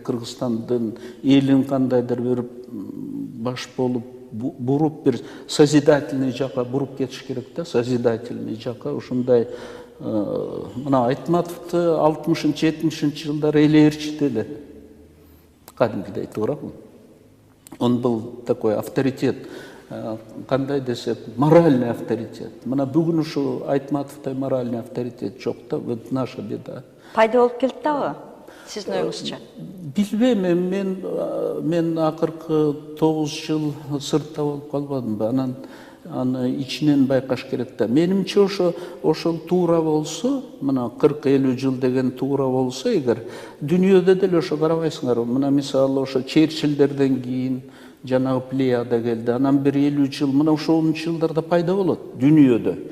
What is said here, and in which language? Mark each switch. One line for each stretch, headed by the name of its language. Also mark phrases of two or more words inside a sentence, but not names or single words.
Kyrgyz: Кыргызстандын элин кандайдыр бир баш болуп буруп, бир созидательный жака буруп кетиш керек да, созидательный жака. Ошондой мына Айтматовду 60-70 жылдары элээрчиди эле. Кадимгидей туурабы?
Russian: Он был такой авторитет,
Kyrgyz: кандай десек,
Russian: моральный авторитет.
Kyrgyz: Мына бүгүн ушу Айтматовдай
Russian: моральный авторитет
Kyrgyz: жок да,
Russian: вот наша беда.
Kyrgyz: Пайда болуп келди дагы, сиздин оюңузча? Билбейм, мен акыркы 9 жыл сыртта болуп калбадымбы, анан аны ичинен байкаш керек да. Менимче ошол туура болсо, мына 40-50 жыл деген туура болсо, эгер дүйнөдө деле ошо карабайсыңар, мына мисалы ошо Черчилльдерден кийин жанагы Плеяда келди, анан бир 50 жыл, мына ошол 10 жылдарда пайда болот дүйнөдө.